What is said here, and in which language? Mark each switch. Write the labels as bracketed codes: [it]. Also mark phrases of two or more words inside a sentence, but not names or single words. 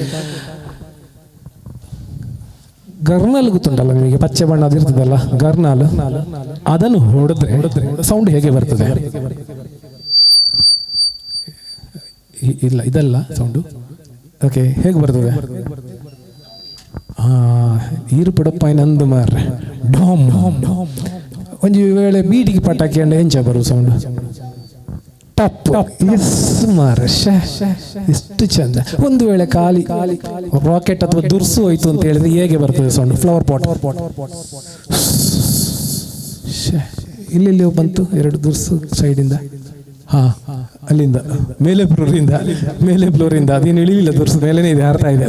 [kn] ಗರ್ನಾಲ್ ಗೊತ್ತುಂಟಲ್ಲ ನಿಮಗೆ, ಪಚ್ಚೆ ಬಣ್ಣ ಅದಿರ್ತದಲ್ಲ ಗರ್ನಾಲ್, ಅದನ್ನು ಹೊಡೆದ್ರೆ ಸೌಂಡ್ ಹೇಗೆ ಬರ್ತದೆ? ಇಲ್ಲ, ಇದಲ್ಲ ಸೌಂಡು. ಓಕೆ, ಹೇಗೆ ಬರ್ತದೆ? [tcy] ಈರು ಪುಡಪ್ಪ ನಂದು ಮಾರ್ರೆ ಡಾಮ್ ಒಂದು ವೇಳೆ ಬೀಟಿಗೆ ಪಟಾಕಿ ಅಂಡ ಎಂಚ ಬರು ಸೌಂಡ್ ಟಪ್. ಎಸ್ ಮಾರ್ರೆ, [kn] ಎಷ್ಟು ಚಂದ. ಒಂದು ವೇಳೆ ಖಾಲಿ ರಾಕೆಟ್ ಅಥವಾ ದುರ್ಸು ಹೋಯ್ತು ಅಂತ ಹೇಳಿದ್ರೆ ಹೇಗೆ ಬರ್ತದೆ ಸೌಂಡ್? [en] flower pot. [kn] ಇಲ್ಲಿ ಬಂತು 2 ದುರ್ಸು ಸೈಡಿಂದ. ಅಲ್ಲಿಂದ ಮೇಲೆ ಫ್ಲೋರಿಂದ ಅದೇನು ಇಳಿಲಿಲ್ಲ, ದುರ್ಸು ಮೇಲೇನೆ ಇದೆ, ಹಾರ್ತಾ ಇದೆ.